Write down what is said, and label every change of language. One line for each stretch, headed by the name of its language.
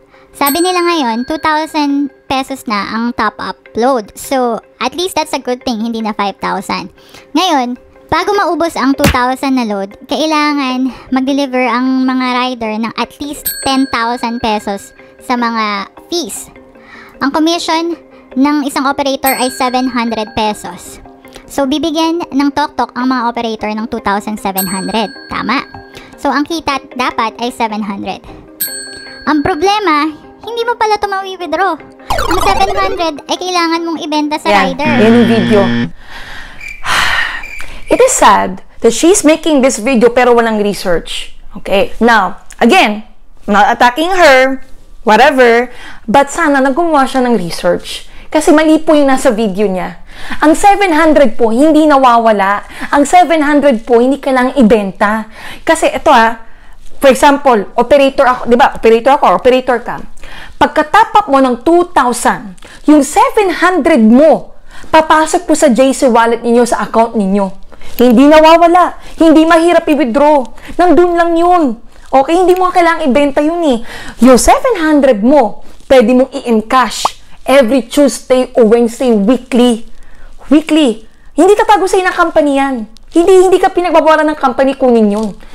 Filipino: Sabi nila ngayon, 2,000 pesos na ang top upload.
English: So, at least that's a good thing,
Filipino: hindi na 5,000. Ngayon, bago maubos ang 2,000 na load, kailangan mag-deliver ang mga rider ng at least 10,000 pesos sa mga fees. Ang commission ng isang operator ay 700 pesos. So, bibigyan ng TokTok ang mga operator ng 2,700. Tama? So, ang kita dapat ay 700. Ang problema, hindi mo pala ito mawi-withdraw. Ang 700 ay kailangan mong ibenta sa rider. Yan yung video.
English: It is sad that she's making this video
Filipino: pero walang research. Okay?
English: Now, again, I'm not attacking her, whatever, but
Filipino: sana naggumawa siya ng research. Kasi mali po yung nasa video niya. Ang 700 po, hindi nawawala. Ang 700 po, hindi ka lang ibenta. Kasi ito for example, operator ako, di ba? Operator ka. Pagka-top up mo ng 2,000, yung 700 mo, papasok po sa JC wallet ninyo, sa account ninyo. Hindi nawawala. Hindi mahirap i-withdraw. Nandun lang yun. Okay? Hindi mo kailangang ibenta yun eh. Yung 700 mo, pwede mong i-encash every Tuesday o Wednesday, weekly. Weekly. Hindi tatago sa'yo ng company yan. Hindi ka pinagbabawalan ng company, kunin yun.